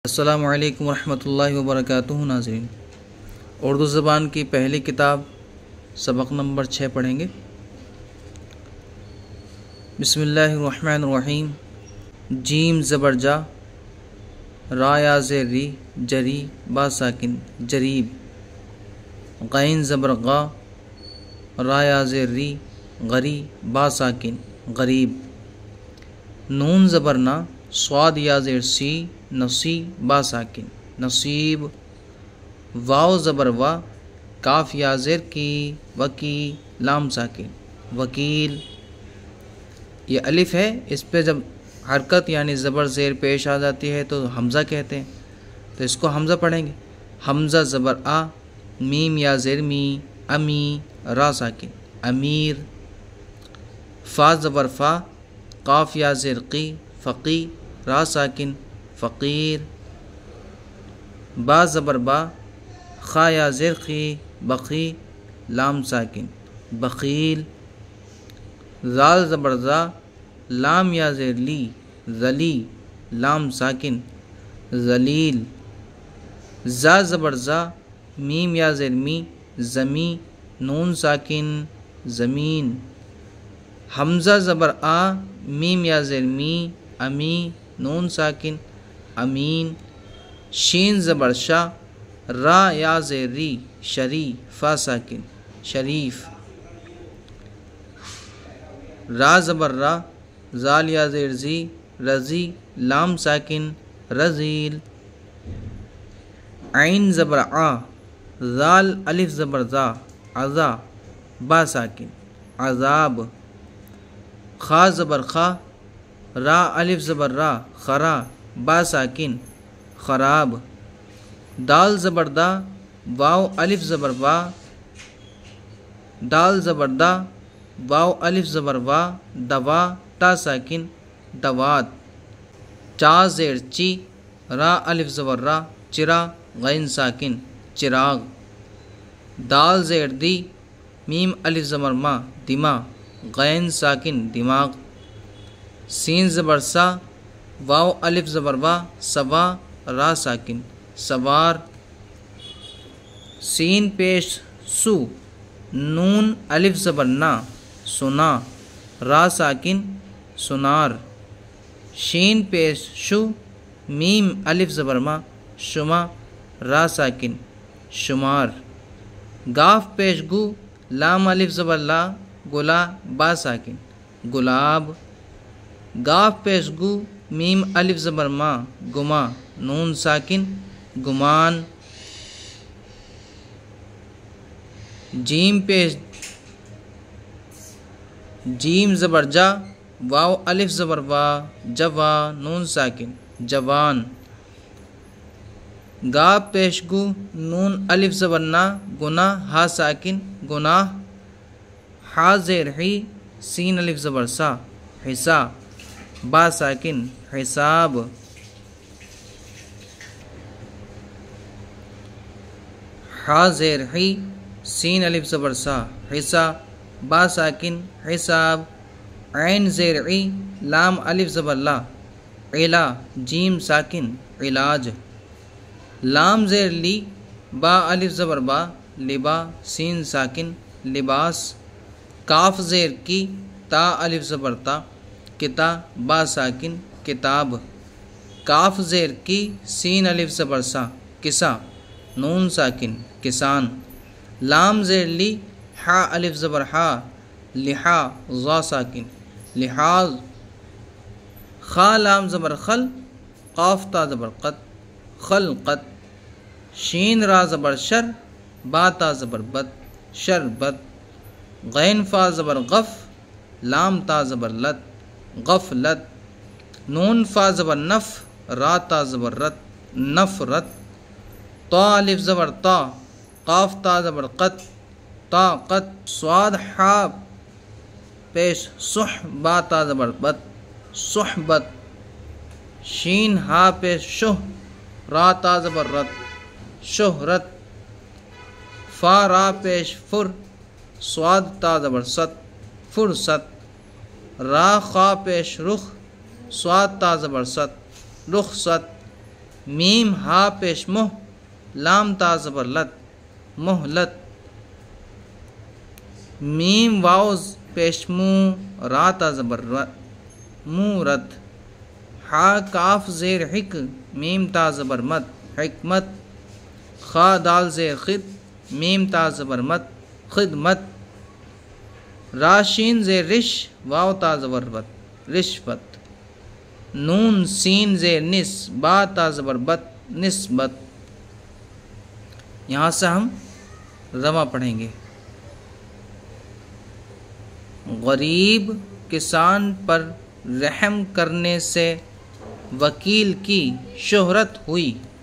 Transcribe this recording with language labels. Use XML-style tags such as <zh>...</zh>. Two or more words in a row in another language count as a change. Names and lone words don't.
<ar>السلام علیکم ورحمۃ اللہ وبرکاتہ</ar> <ur>ناظرین، اردو زبان کی پہلی کتاب سبق نمبر 6 پڑھیں گے۔</ur> <ar>بسم اللہ الرحمن الرحیم۔</ar> <ur>جیم زبر جا، را یا زیر ری جری با ساکن جریب، غین زبر غا، را یا زیر ری غری با ساکن غریب، نون زبر نا، صاد یا زیر سی نصی با ساکن نصیب، واو زبر وا، کاف یا زیر کی وکی لام ساکن وکیل۔ یہ الف ہے، اس پہ جب حرکت یعنی زبر زیر پیش آ جاتی ہے تو حمزہ کہتے ہیں، تو اس کو حمزہ پڑھیں گے۔ حمزہ زبر آ، میم یا زیر می امی را ساکن امیر، فا زبر فا، قاف یا زیر قی فقی را ساکن فقیر، با زبر با، خا یا زیر خی بقی لام ساکن بخیل، زال زبر زا، لام یا زیر لی ذلی لام ساکن ذلیل، زا زبر زا، میم یا زیر می زمی نون ساکن زمین، حمزہ زبر آ، میم یا زیر می امی نون ساکن امین، شین زبر شا، را یا زیر ری شری فا ساکن شریف، را زبر را، زال یا زیر زی رضی لام ساکن رضیل، عین زبر آ، زال الف زبر زا عزا با ساکن عذاب، خا زبر خا، را الف زبر را خرا با ساکن خراب، دال زبر دا، واو الف زبر وا، دال زبر دا، واو الف زبر وا دوا تا ساکن دوات، چا زیر چی، را الف زبر را چرا غین ساکن چراغ، دال زیر دی، میم الف زبر ما دما غین ساکن دماغ، سین زبر سا، واو الف زبر وا سوا را ساکن سوار، سین پیش سو، نون الف زبر نا سنا را ساکن سنار، شین پیش شو، میم الف زبر ما شما را ساکن شمار، گاف پیش گو، لام الف زبر لا گلا با ساکن گلاب، گاف پیش گو، میم الف زبر ما گما نون ساکن گمان، جیم پیش جیم زبر جا، واو الف زبر وا جوا نون ساکن جوان، گا پیش گو، نون الف زبر نا گنا ہا ساکن گناہ، ہا زیر ہی، سین الف زبر سا حسا با ساکن حساب، ہا زیر ہی، سین الف زبر سا حسا با ساکن حساب، عین زیر عی، لام الف زبر لا علا جیم ساکن علاج، لام زیر لی، با الف زبر با لبا سین ساکن لباس، کاف زیر کی، تا الف زبر تا کتا با ساکن کتاب، کاف زیر کی، سین الف زبر سا کسا نون ساکن کسان، لام زیر لی، حا الف زبر حا لحا ظا ساکن لحاظ، خا لام زبر خل، قاف تا زبر قد خلقت، شین را زبر شر، با تا زبر بد شربت، غین فا زبر غف، لام تا زبر لت غفلت، نون فا زبر نف، را تا زبر رت نفرت، طا الف زبر طا، قاف تا زبر قط طاقت، صاد حا پیش صح، با تا زبر بت صحبت، شین ہا پیش شہ، را تا زبر رت شہرت، فا را پیش فر، صاد تا زبر ست فرست، را خا پیش رخ، صاد تا زبر ست رخصت، میم ہا پیش مہ لام تا زبر لت مہلت میم واو پیش منہ را تا زبر مورت ہا کاف زیر حک میم تا زبر مت حکمت خا دال زیر خد میم تا زبر مت خدمت را شین زیر رش واو تا زبر بت رشوت نون سین زیر نس با تا زبر بت نسبت. یہاں سے ہم رواں پڑھیں گے. غریب کسان پر رحم کرنے سے وکیل کی شہرت ہوئی.</ur>